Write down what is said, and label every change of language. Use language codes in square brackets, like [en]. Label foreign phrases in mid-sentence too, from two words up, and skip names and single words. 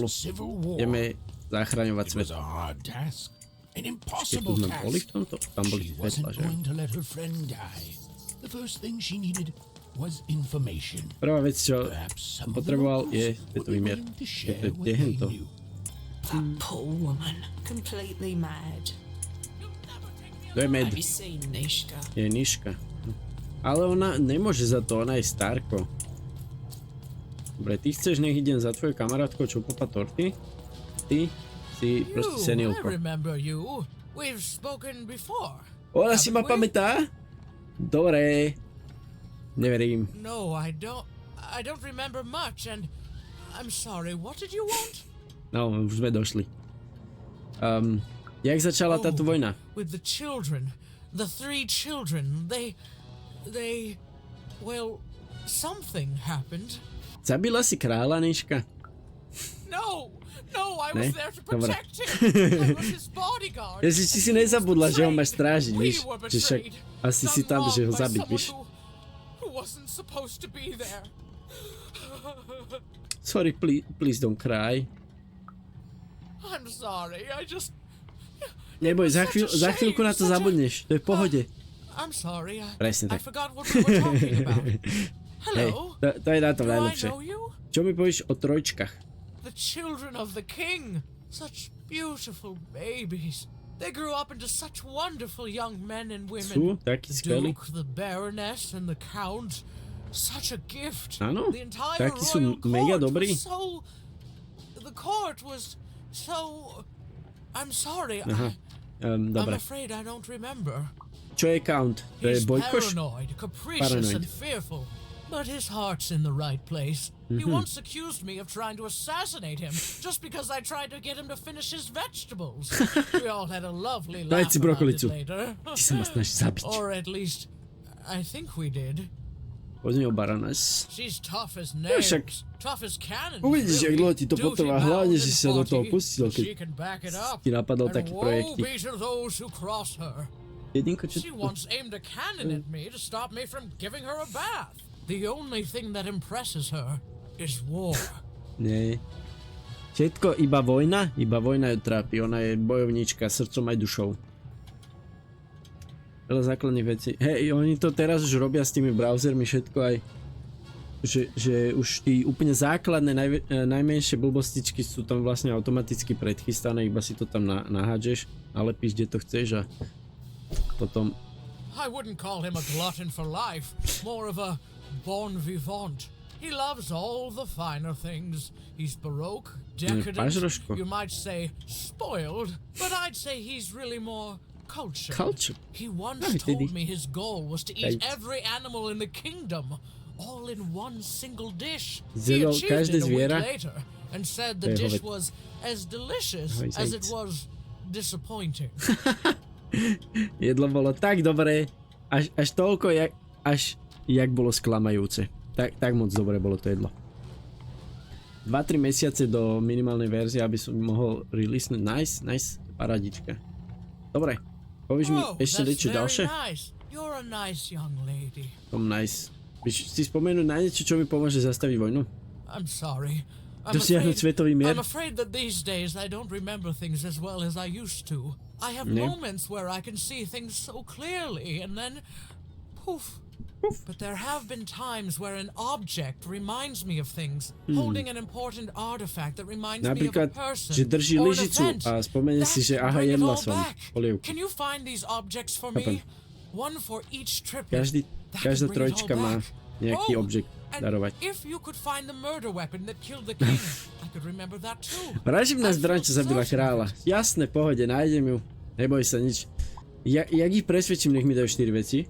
[sk] Ideme zachraňovať svet. Keď tu sme boli v tomto? Tam boli svetla, že? Prvá vec, čo potreboval, je svetový mier. Kde je to? [en] That poor woman, completely mad. [sk] To je med. [en] Have you seen Nishka? [sk] Je Niška. Ale ona nemôže za to, ona je starko. Dobre, ty chceš, nech idem za tvojou kamarátkou, čo popa torty? Ty si proste senilko. Ona si ma pamätá? Dobre. Neverím. [en] No, I don't remember much and I'm sorry. What did you want? [sk] No, už sme došli. Jak začala táto vojna? [en] With the children. The 3 children. Well, something happened. [sk] Zabila si kráľa, Niška? [en] No, I was there to protect him. I was his bodyguard. [sk] Ja si nezabudla, že ho máš strážiť, víš? Že však asi si tam, že ho zabiť, víš? [en] Wasn't supposed to be there. Sorry, please don't cry. I'm sorry, [sk] Neboj, za chvíľku na to zabudneš, to je v pohode. [en] I'm sorry, [sk] Presne [en] I [sk] tak. [en] forgot what we were talking about. Hello? [sk] Hej, to je na to najlepšie. Čo mi povieš o trojčkách? [en] The children of the king. Such beautiful babies. They grew up into such wonderful young men and women. [sk] Sú takí skvelí. [en] Duke, the Baroness, and the Count. Such a gift. [sk] Áno, [en] The entire [sk] takí sú [en] royal [sk] mega [en] court [sk] dobrí. [en] was so... The court was so... I'm sorry. [sk] Aha, [en] I'm [sk] dobre. [en] afraid I don't remember. [sk] Čo je Count? To je [en] He's [sk] Bojkoš? [en] paranoid, capricious, and fearful. But his heart's in the right place. He once accused me of trying to assassinate him just because I tried to get him to finish his vegetables. We all had a lovely laugh about it later. [sk] Ty sa ma snažíš zabiť. [en] Or at least, I think we did. [sk] Poď mi o Baroness. [en] She's tough as [sk] Ja však [en] nails, tough as cannons. [sk] uvidíš, jak dlho ti to [en] Duty [sk] potrvá, [en] bound [sk] hlavne, [en] and [sk] že si sa do toho [en] haughty, [sk] pustil, [en] but [sk] keď [en] she can back it up. [sk] ti napadol [en] And [sk] taký [en] woe [sk] projektík. [en] be to those who cross her. [sk] Jedinko, čo... [en] She once aimed a cannon at me to stop me from giving her a bath. The only thing that impresses her is war. [sk] Nie. Všetko iba vojna ju trápi. Ona je bojovníčka srdcom aj dušou. Veľa základných vecí. Hej, oni to teraz už robia s tými browsermi všetko aj. Že už tí úplne základné, najmenšie blbostičky sú tam vlastne automaticky predchystané, iba si to tam nahádžeš, nalepíš, kde to chceš a potom... [en] I wouldn't call him a glutton for life, more of a bon vivant. He loves all the finer things. He's baroque, decadent, you might say spoiled, but I'd say he's really more cultured. He once told me his goal was to eat every animal in the kingdom, all in one single dish. He achieved it a week later and said the dish was as delicious as it was disappointing. [sk] Jedlo bolo tak dobré, až toľko, jak bolo sklamajúce. Tak moc dobre bolo to jedlo. 2-3 mesiace do minimálnej verzie, aby som mohol releasenúť. Nice, paradička. Dobre, povieš mi ešte niečo ďalšie? Nice. Víš si spomenúť na niečo, čo mi pomôže zastaviť vojnu? Dosiahnuť svetový mier? [en] I'm afraid that these days I don't remember things as well as I used to. I have moments where I can see things so clearly and then poof. But there have been times where an object reminds me of things, holding an important artifact that reminds me of a person [sk] že drží [en] or an [sk] lyžicu [en] event. [sk] a spomenie si, že aha, jedla som polievku. [en] Can you find these objects for me? One for each triplet. [sk] Každá trojčka má nejaký objekt darovať. [en] If you could find the murder weapon that killed the king, I could remember that too. [sk] Vraživná zbraň, čo zabila kráľa. Jasné, pohode, nájdem ju. Neboj sa nič. Jak ich presvedčím, nech mi dajú 4 veci?